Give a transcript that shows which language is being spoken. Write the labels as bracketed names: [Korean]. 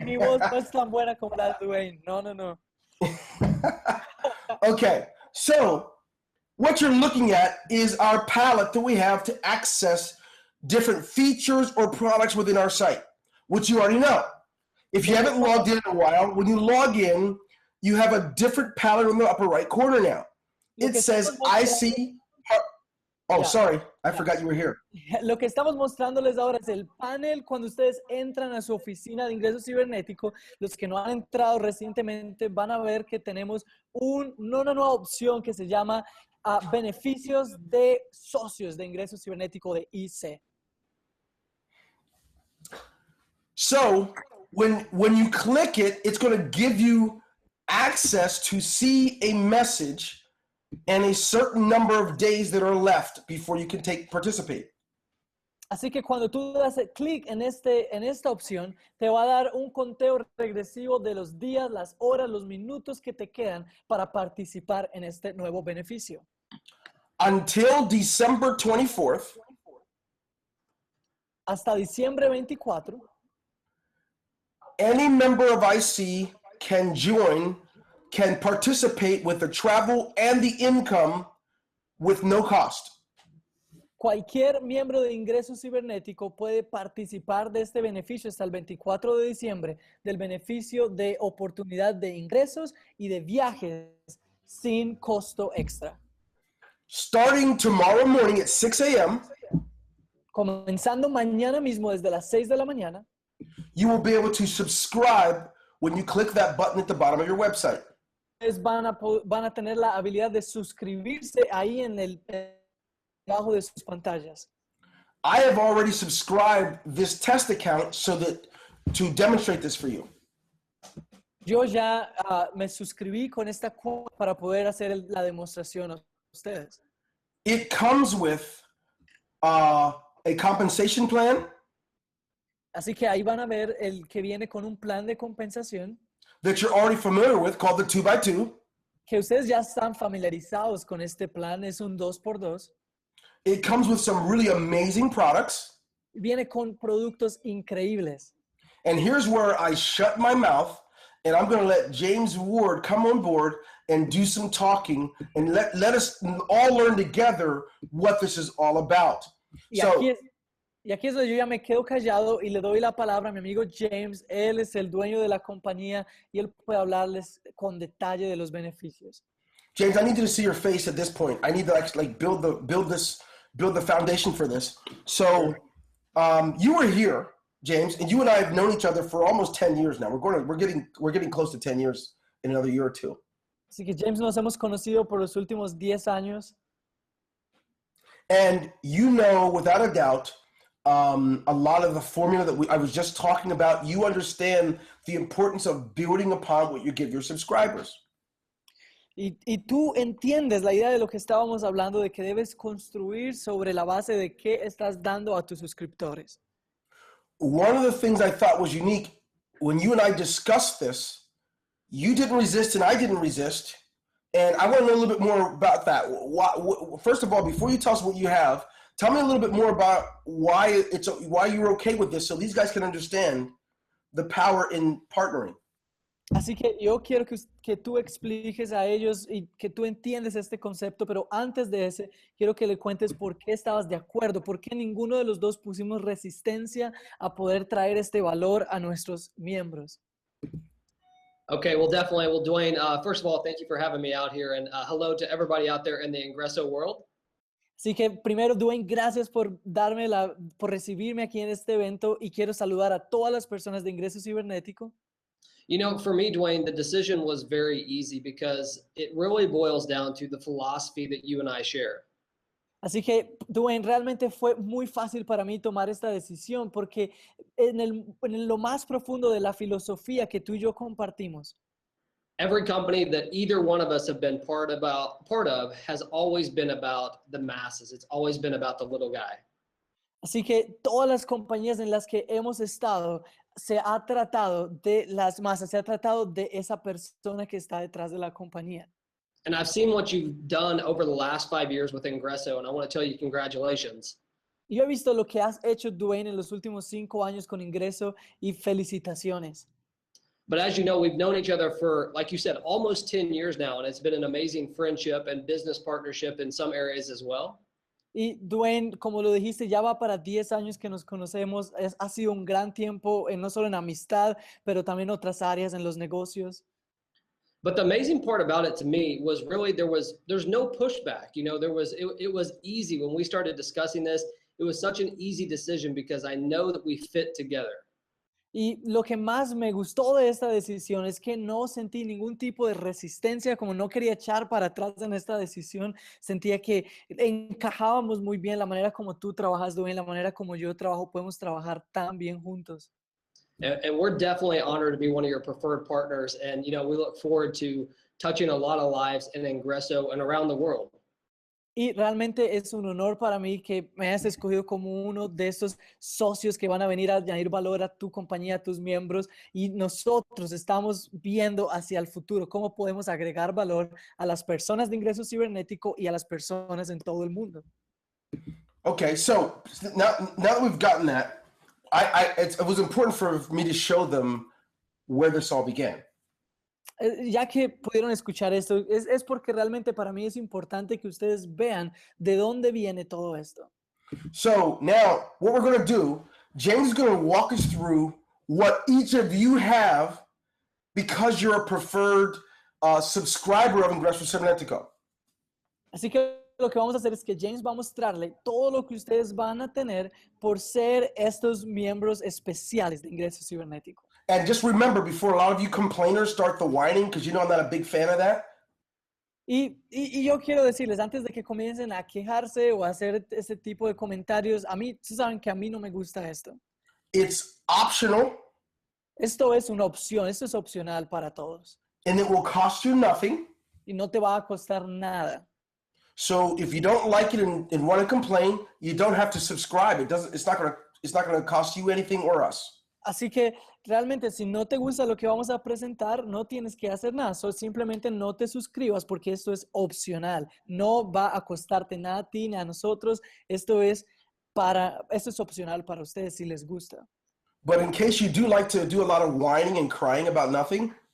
[Spanish] Mi voz no es tan buena como la de Dwayne. No. [English] Okay. So what you're looking at is our palette that we have to access different features or products within our site, which you already know. If you haven't logged in a while, when you log in, you have a different palette in the upper right corner now. It says, I see. Oh, sorry. I forgot you were here. [Spanish] Lo que estamos mostrándoles ahora es el panel cuando ustedes entran a su oficina de ingreso cibernético. Los que no han entrado recientemente van a ver que tenemos una nueva opción que se llama Beneficios de Socios de Ingreso Cibernético de IC. [English] So when you click it, it's going to give you access to see a message and a certain number of days that are left before you can participate. [Spanish] Así que cuando tú das clic en esta opción, te va a dar un conteo regresivo de los días, las horas, los minutos que te quedan para participar en este nuevo beneficio. [English] Until December 24th, [Spanish] hasta diciembre 24, [English] any member of IC can participate with the travel and the income with no cost. [Spanish] Cualquier miembro de ingreso cibernético puede participar de este beneficio hasta el 24 de diciembre del beneficio de oportunidad de ingresos y de viajes sin costo extra. [English] Starting tomorrow morning at 6 a.m., [Spanish] comenzando mañana mismo desde las 6 de la mañana, [English] you will be able to subscribe when you click that button at the bottom of your website. [Spanish] Van a tener la habilidad de suscribirse ahí en el debajo de sus pantallas. [English] I have already subscribed this test account to demonstrate this for you. [Spanish] Yo ya me suscribí con esta cuenta para poder hacer la demostración a ustedes. [English] It comes with a compensation plan. [Spanish] Así que ahí van a ver el que viene con un plan de compensación. [English] That you're already familiar with, called the 2x2. [Spanish] Que ustedes ya están familiarizados con este plan, es un 2x2. [English] It comes with some really amazing products. [Spanish] Viene con productos increíbles. [English] And here's where I shut my mouth and I'm going to let James Ward come on board and do some talking and let us all learn together what this is all about. [Spanish] Y aquí es donde yo ya me quedo callado y le doy la palabra a mi amigo James. Él es el dueño de la compañía y él puede hablarles con detalle de los beneficios. [English] James, I need you to see your face at this point. I need to actually build the foundation for this. So you were here, James, and you and I have known each other for almost 10 years now. We're getting close to 10 years in another year or two. [Spanish] Así que James, nos hemos conocido por los últimos 10 años. [English] And you know, without a doubt, a lot of the formula that I was just talking about, you understand the importance of building upon what you give your subscribers. [Spanish] Y tú entiendes la idea de lo que estábamos hablando, de que debes construir sobre la base de qué estás dando a tus suscriptores. [English] One of the things I thought was unique, when you and I discussed this, you didn't resist and I didn't resist. And I want to know a little bit more about that. First of all, before you tell us what you have, tell me a little bit more about why you're okay with this, so these guys can understand the power in partnering. [Spanish] Así que yo quiero que tú expliques a ellos y que tú entiendes este concepto, pero antes de ese, quiero que le cuentes por qué estabas de acuerdo, por qué ninguno de los dos pusimos resistencia a poder traer este valor a nuestros miembros. [English] Okay, well, definitely. Well, Dwayne, first of all, thank you for having me out here, and hello to everybody out there in the Ingreso world. [Spanish] Así que primero, Dwayne, gracias por recibirme aquí en este evento y quiero saludar a todas las personas de Ingreso Cibernético. [English] You know, for me, Dwayne, the decision was very easy because it really boils down to the philosophy that you and I share. [Spanish] Así que, Dwayne, realmente fue muy fácil para mí tomar esta decisión porque en lo más profundo de la filosofía que tú y yo compartimos, [English] Every company that either one of us have been part of has always been about the masses. It's always been about the little guy. [Spanish] así que todas las compañías en las que hemos estado se ha tratado de las masas, se ha tratado de esa persona que está detrás de la compañía. [English] And I've seen what you've done over the last 5 years with Ingreso, and I want to tell you congratulations. [Spanish] Yo he visto lo que has hecho, Dwayne, en los últimos 5 años con Ingreso y felicitaciones. [English] But as you know, we've known each other for, like you said, almost 10 years now, and it's been an amazing friendship and business partnership in some areas as well. [Spanish] Y Dwayne, como lo dijiste, ya va para 10 años que nos conocemos. Ha sido un gran tiempo, no solo en amistad, pero también en otras áreas, en los negocios. [English] But the amazing part about it to me was really there's no pushback. You know, it was easy when we started discussing this. It was such an easy decision because I know that we fit together. [Spanish] Y lo que más me gustó de esta decisión es que no sentí ningún tipo de resistencia, como no quería echar para atrás en esta decisión. Sentía que encajábamos muy bien la manera como tú trabajas, Dwayne, la manera como yo trabajo, podemos trabajar tan bien juntos. [English] And we're definitely honored to be one of your preferred partners. And, you know, we look forward to touching a lot of lives in Ingreso and around the world. [Spanish] Y realmente es un honor para mí que me hayas escogido como uno de estos socios que van a venir a añadir valor a tu compañía, a tus miembros. Y nosotros estamos viendo hacia el futuro cómo podemos agregar valor a las personas de Ingreso Cibernético y a las personas en todo el mundo. [English] Okay, so now that we've gotten that, it was important for me to show them where this all began. [Spanish] Ya que pudieron escuchar esto, es porque realmente para mí es importante que ustedes vean de dónde viene todo esto. [English] So now what we're going to do, James is going to walk us through what each of you have because you're a preferred subscriber of Ingreso Cybernetico. [Spanish] Así que lo que vamos a hacer es que James va a mostrarle todo lo que ustedes van a tener por ser estos miembros especiales de Ingreso Cibernético. [English] And just remember, before a lot of you complainers start the whining, because you know I'm not a big fan of that. [Spanish] Y yo quiero decirles, antes de que comiencen a quejarse o a hacer ese tipo de comentarios, ustedes saben que a mí no me gusta esto. [English] It's optional. [Spanish] Esto es una opción, esto es opcional para todos. [English] And it will cost you nothing. [Spanish] Y no te va a costar nada. [English] So if you don't like it and want to complain, you don't have to subscribe. It's not going to cost you anything or us. [Spanish] Así que realmente si no te gusta lo que vamos a presentar, no tienes que hacer nada. Simplemente no te suscribas porque esto es opcional. No va a costarte nada a ti ni a nosotros. Esto es opcional para ustedes si les gusta. [English] But in case you do like to do a lot of whining and crying about nothing,